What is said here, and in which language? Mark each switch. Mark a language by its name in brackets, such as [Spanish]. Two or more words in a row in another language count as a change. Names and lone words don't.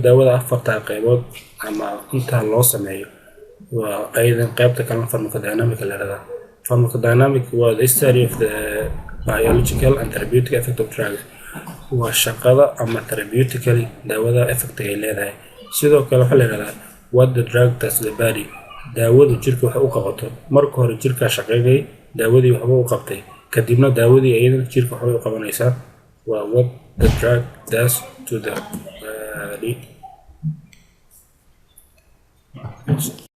[Somali] daawada afarta qaybood ama inta loo sameeyo waa aydan qaybta kale pharmacodynamic la yiraahdaa pharmacodynamic waa [English] the study of the biological and therapeutic effect of drugs [Somali] waa shaqada ama therapeutically daawada effect ay leedahay sidoo kale waxaa la yiraahdaa [English] what the drug does to the body [Somali] daawadu jirka waxa u qabato marka hore jirka shaqeeyay daawadii waxba u qabtay kadibna daawadii ayadana jirka waxa u qabanaysaa waa [English] what the drug does to the body